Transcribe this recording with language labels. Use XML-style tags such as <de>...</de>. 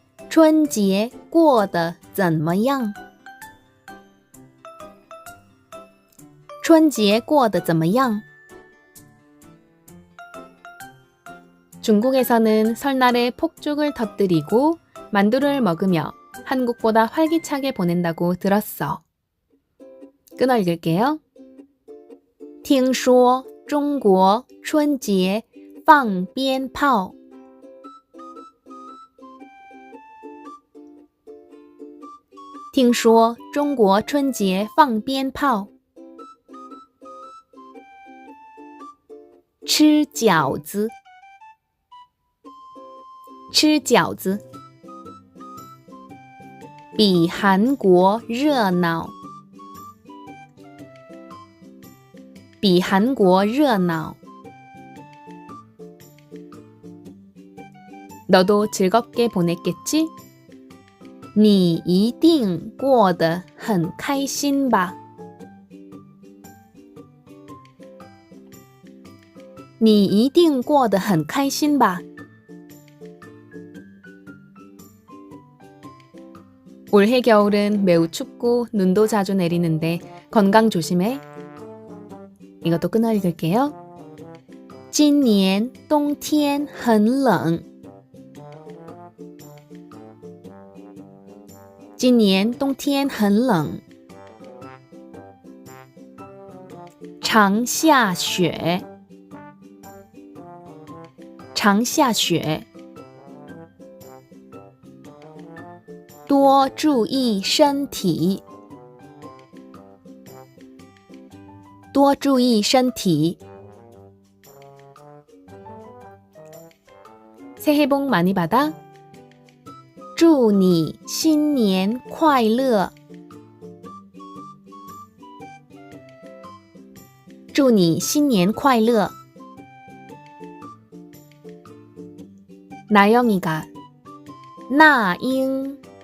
<zh>春节过得怎么样春节过得怎么样</zh> <ko>중국에서는 설날에 폭죽을 터뜨리고 만두를 먹으며 한국보다 활기차게 보낸다고 들었어. 끊어 읽을게요.</ko> <zh>听说中国春节放鞭炮听说中国春节放鞭炮吃饺子吃饺子比韩国热闹比韩国热闹</zh> <ko>너도 즐겁게 보냈겠지?</ko> <zh>你一定过得很开心吧你一定过得很开心吧</zh> <ko>올해 겨울은 매우 춥고 눈도 자주 내리는데 건강 조심해. 이것도 끊어 읽을게요.</ko> <zh>今年冬天很冷今年冬天很冷常下雪常下雪多注意身体多注意身体</zh> <ko>새해 복 많이 받아.</ko> <zh>祝你新年快乐祝你新年快乐</zh> <ko>나영이가 나잉</ko>